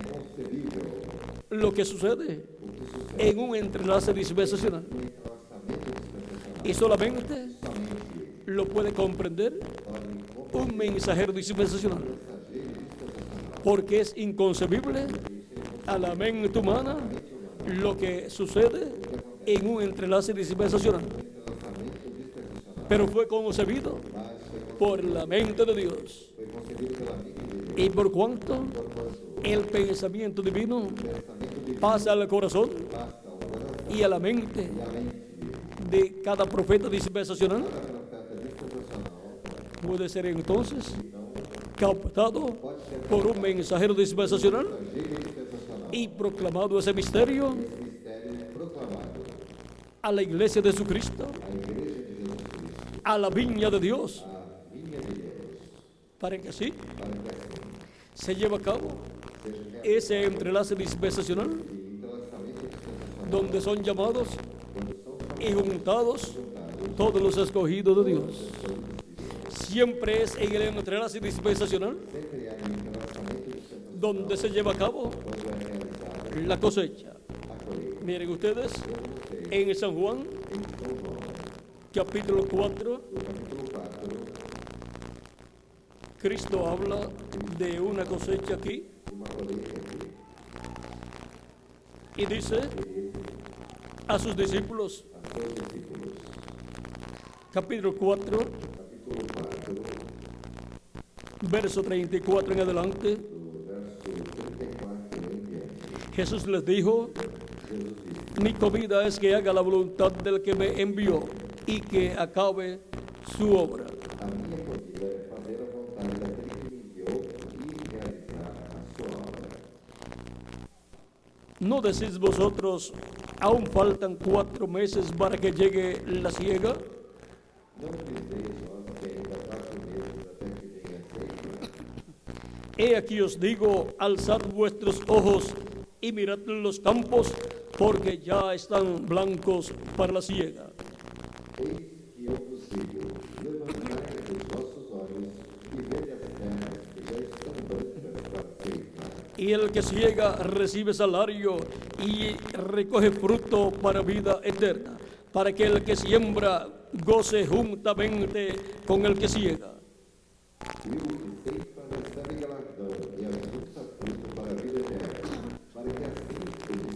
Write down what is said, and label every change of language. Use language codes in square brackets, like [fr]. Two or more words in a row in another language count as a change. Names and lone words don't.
[es] lo que sucede en un entrelace dispensacional, y solamente lo puede comprender un mensajero dispensacional, porque es inconcebible a la mente humana lo que sucede en un entrelace dispensacional, pero fue concebido por la mente de Dios, [pt] foi concebido pela mente de Deus. [es] y por cuanto el pensamiento divino pasa al corazón [pt] Basta o coração [es] y a la mente [pt] e a mente [es] de cada profeta dispensacional, [pt] da profeta dispensacional, [es] puede ser entonces captado por un mensajero dispensacional [pt] mensageiro dispensacional, [es] y proclamado ese misterio [pt] mistério proclamado [es] a la iglesia de Jesucristo, [pt] à igreja de Jesus Cristo, [es] a la viña de Dios, [pt] a vinha de Deus, [es] para que así [pt] para que assim [es] se lleve a cabo [pt] seja realizado [es] ese entrelace dispensacional [pt] o entrelaçamento dispensacional, [es] donde son llamados [pt] quando são [es] y juntados [pt] juntados [es] todos los escogidos de Dios. Siempre es en el entrelace dispensacional [pt] sempre há um entrelaçamento dispensacional [es] donde se lleva a cabo [pt] quando é realizada [es] la cosecha. [pt] a colheita. [es] Miren ustedes, [pt] Como vocês, [es] en San Juan, [pt] em São João, [es] capítulo 4, [pt] no capítulo 4, [es] Cristo habla de una cosecha aquí [pt] de uma colheita aqui, [es] y dice a sus discípulos, [pt] a seus discípulos, [es] capítulo 4, [pt] capítulo 4, [es] verso 34 en adelante, [pt] do verso 34 em diante, [es] Jesús les dijo, [pt] Jesus disse: [es] mi comida es que haga la voluntad del que me envió y que acabe su obra. [pt] a minha comida é fazer a vontade daquele que me enviou e realizar a sua obra. [es] ¿No decís vosotros, aún faltan 4 meses para que llegue la siega? [pt] Não dizeis vós que ainda 4 meses até que venha a ceifa? [es] He aquí os digo, alzad vuestros ojos y mirad los campos, porque ya están blancos para la siega. [pt] Eis que eu vos digo: levantai os vossos olhos e vede as terras que já estão brancas para a ceifa. [es] Y el que siega recibe salario y recoge fruto para vida eterna, para que el que siembra goce juntamente con el que siega. [pt] E o que ceifa recebe galardão e ajunta fruto para a vida eterna, para que assim